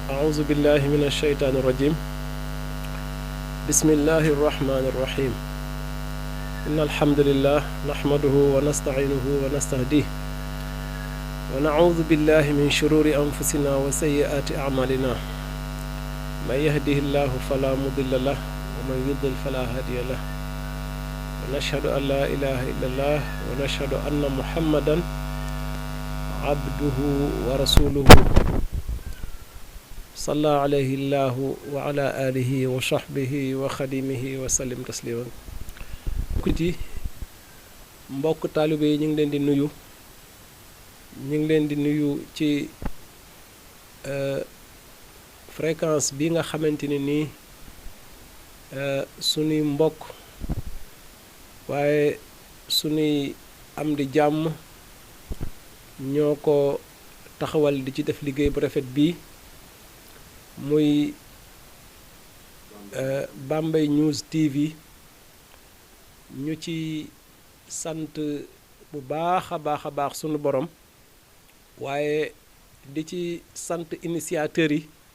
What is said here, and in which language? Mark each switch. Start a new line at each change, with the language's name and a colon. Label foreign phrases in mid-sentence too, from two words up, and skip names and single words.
Arabic: أعوذ بالله من الشيطان الرجيم بسم الله الرحمن الرحيم إن الحمد لله نحمده ونستعينه ونستهديه ونعوذ بالله من شرور أنفسنا وسيئات أعمالنا من يهده الله فلا مضل له ومن يضلل فلا هادي له ونشهد أن لا إله إلا الله ونشهد أن محمدا عبده ورسوله صلى عليه الله وعلى آله وصحبه وخديمه وسلم تسليما
Wolof: kuti mbokk taalibe yi ñu ngi leen di nuyu ci fréquence bi nga xamante ne nii sunuy mbokk waaye sunuy am di jàmm ñoo ko taxawal di ci def liggéey bu rafet bii muy Bambey News TV ñu ci sant bu baax a baax sunu borom waaye di ci sant initiateurs yi